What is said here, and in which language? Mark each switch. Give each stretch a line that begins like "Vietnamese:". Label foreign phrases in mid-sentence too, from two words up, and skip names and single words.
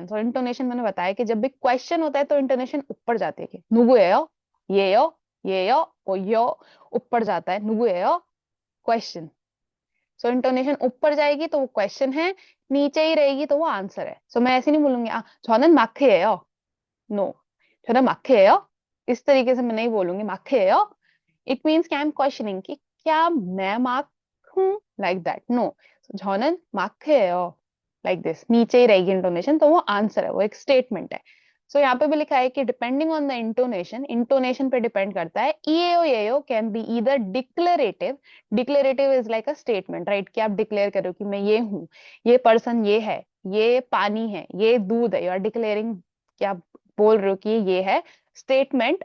Hindi: सो इंटोनेशन मैंने बताया कि जब भी क्वेश्चन होता है तो इंटोनेशन ऊपर जाती है कि 누구예요, ये요, ये요, ओ यो ऊपर जाता है 누구예요 क्वेश्चन। सो इंटोनेशन ऊपर जाएगी तो वो क्वेश्चन है, नीचे ही रहेगी तो वो आंसर है।
Korean: सो मैं ऐसे नहीं बोलूंगी 저는 마크예요, नो, 저는 마크예요,
Hindi: इस तरीके से मैं नहीं बोलूंगी मार्क्स।
English: it means कि I am questioning
Hindi: कि क्या मैं मार्क हूं,
English: like that, no.
Korean: 저는 마크예요,
English: like this,
Hindi: नीचे ही रहेगी इंटोनेशन तो वो आंसर है, वो एक स्टेटमेंट है। सो यहाँ पे भी लिखा है कि
English: depending on the intonation,
Hindi: इंटोनेशन पे डिपेंड करता है।
English: ईएओ can be either declarative. declarative is like a statement, right,
Hindi: कि आप डिक्लेयर करो कि मैं ये हूँ, ये पर्सन ये है, ये पानी है, ये दूध है,
English: you are declaring
Hindi: कि आप बोल रहे हो कि ये है स्टेटमेंट।